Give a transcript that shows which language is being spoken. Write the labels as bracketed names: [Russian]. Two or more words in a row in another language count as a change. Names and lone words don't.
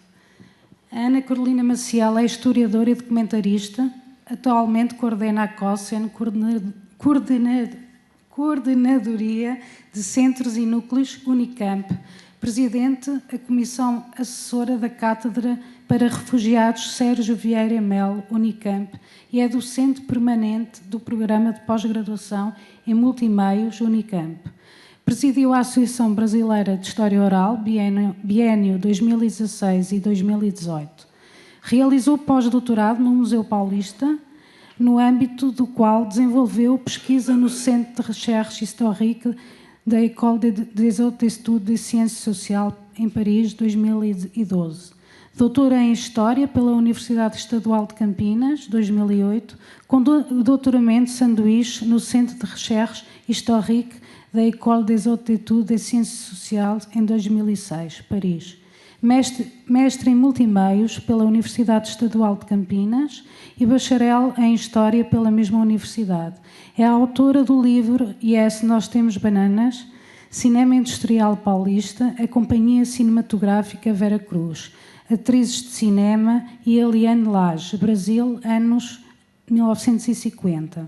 [Portuguese] A Ana Carolina Maciel é historiadora e documentarista, atualmente coordena a COSEN, Coordenadoria de Centros e Núcleos Unicamp, presidente da Comissão Assessora da Cátedra para Refugiados Sérgio Vieira Melo, Unicamp, e é docente permanente do Programa de Pós-Graduação em Multimeios, Unicamp. Presidiu a Associação Brasileira de História Oral, biênio 2016 e 2018. Realizou pós-doutorado no Museu Paulista, no âmbito do qual desenvolveu pesquisa no Centre de Recherche Historique da École des Hautes Études de Sciences Sociales, em Paris, 2012. Doutora em História pela Universidade Estadual de Campinas, 2008, com doutoramento sanduíche no Centre de Recherche Historique da École des Hautes Études de Sciences Sociales, em 2006, Paris. Mestre em Multimeios pela Universidade Estadual de Campinas e bacharel em História pela mesma universidade. É a autora do livro Yes, Nós Temos Bananas, Cinema Industrial Paulista, a Companhia Cinematográfica Vera Cruz, Atrizes de Cinema e Eliane Lage, Brasil, anos 1950.